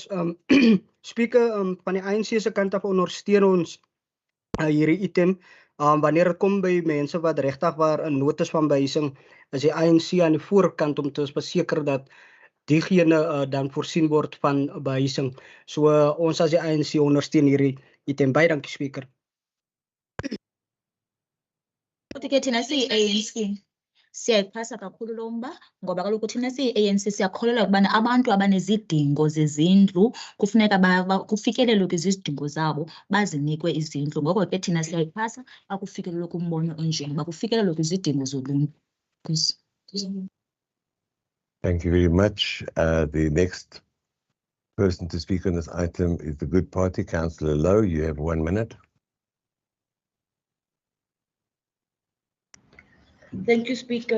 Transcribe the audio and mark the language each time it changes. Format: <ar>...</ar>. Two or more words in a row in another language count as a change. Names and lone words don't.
<af>Speaker, van die ANC se kant af ondersteun ons hierdie item. Wanneer dit kom by mense wat regtig waar 'n notas van behuising, is die ANC aan die voorkant om te verseker dat diegene dan voorsien word van behuising. So ons as die ANC ondersteun hierdie item. Baie dankie Speaker.</af> <xh>Ukuthi-ke thina siyi-ANC siyayixhasa kakhulu lo mba ngoba kaloku thina siyi-ANC siyakholelwa ukubana abantu abanezidingo zezindlu kufuneka kufikelelwe kwizidingo zabo bazinikwe izindlu. Ngoko ke thina siyayixhasa akufikelelwe kumbono onjena uba kufikelelwe kwizidingo zoluntu.</xh> <en>Thank you very much. The next person to speak on this item is the Good Party, Councillor Lowe. You have 1 minute. Thank you, Speaker.</en>